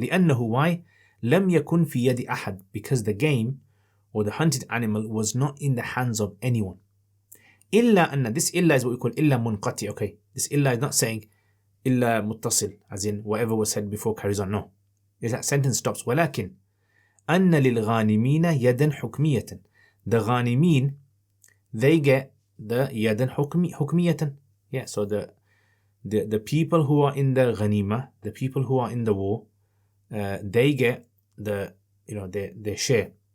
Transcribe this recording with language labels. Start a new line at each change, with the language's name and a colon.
Arabic: لأنه,
English: why?
Arabic: لم يكن في يد أحد,
English: because the game or the hunted animal was not in the hands of anyone.
Arabic: إلا أن,
English: this إلا is what we call
Arabic: إلا منقطع.
English: Okay, this إلا is not saying
Arabic: إلا متصل,
English: as in whatever was said before carries on. No, that sentence stops.
Arabic: ولكن أن للغانمين يدا حكمية.
English: The غانمين, they get the
Arabic: يدا حكمية.
English: Yeah, so the people who are in the ghanima, the people who are in the war, they get the their share.